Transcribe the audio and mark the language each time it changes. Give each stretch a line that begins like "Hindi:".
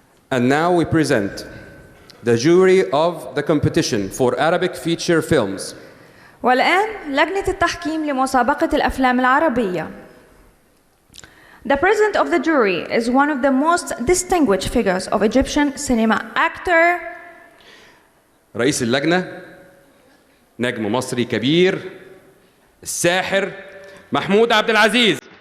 English: And now we present the jury of the competition for Arabic feature films.
Arabic: والآن لجنة التحكيم لمسابقة الأفلام العربية.
English: The president of the jury is one of the most distinguished figures of Egyptian cinema, actor.
Arabic: رئيس اللجنة نجم مصري كبير الساحر محمود عبد العزيز.